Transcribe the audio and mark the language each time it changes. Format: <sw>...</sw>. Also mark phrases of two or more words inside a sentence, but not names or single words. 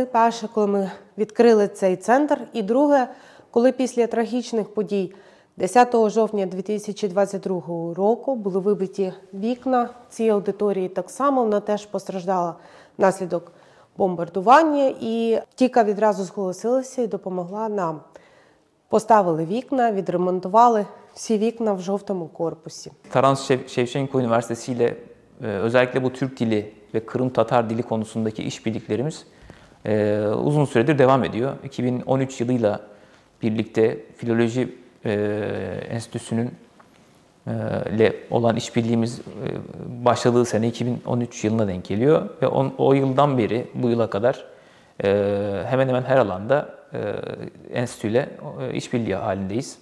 <uk>Перше, коли ми відкрили цей центр, і друге, коли після трагічних подій 10 жовтня 2022 року були вибиті вікна цієї аудиторії. Так само вона теж постраждала внаслідок бомбардування. І ТІКа відразу зголосилася і допомогla нам. Поставили вікна, відремонтували всі вікна в жовтому корпусі.</uk> <tr>Taras Şevçenko Üniversitesi ile özellikle bu Türk dili ve Kırım Tatar dili konusundaki işbirliklerimiz uzun süredir devam ediyor. 2013 yılıyla birlikte Filoloji Enstitüsü'nün ile olan işbirliğimiz başladığı sene 2013 yılına denk geliyor ve o yıldan beri bu yıla kadar hemen hemen her alanda enstitüyle işbirliği halindeyiz.</tr>